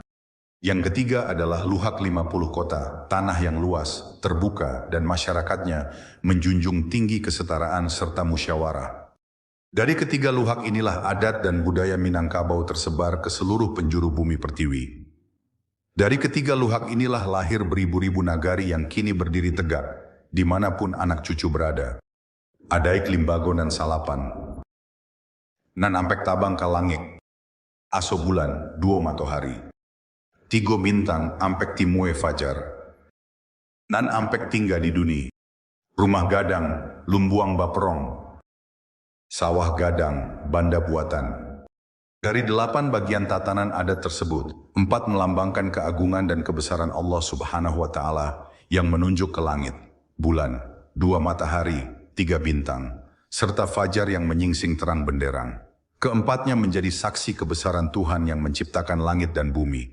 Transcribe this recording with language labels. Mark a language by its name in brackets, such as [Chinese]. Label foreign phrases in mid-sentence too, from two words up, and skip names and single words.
[Indonesian] Yang ketiga adalah luhak 50 kota, tanah yang luas, terbuka, dan masyarakatnya menjunjung tinggi kesetaraan serta musyawarah. Dari ketiga luhak inilah adat dan budaya Minangkabau tersebar ke seluruh penjuru bumi pertiwi. Dari ketiga luhak inilah lahir beribu-ribu nagari yang kini berdiri tegak, dimanapun anak cucu berada. [Minangkabau] Adaik limbago nan salapan, nan ampek tabang ka langit, aso bulan, duo matahari. Tigo bintang ampek timue fajar, nan ampek tingga di dunia. Rumah gadang, lumbuang baperong, sawah gadang, banda buatan. [Indonesian] Dari 8 bagian tatanan adat tersebut, 4 melambangkan keagungan dan kebesaran Allah Subhanahu wa Ta'ala yang menunjuk ke langit, bulan, 2 matahari, 3 bintang, serta fajar yang menyingsing terang benderang. Keempatnya menjadi saksi kebesaran Tuhan yang menciptakan langit dan bumi.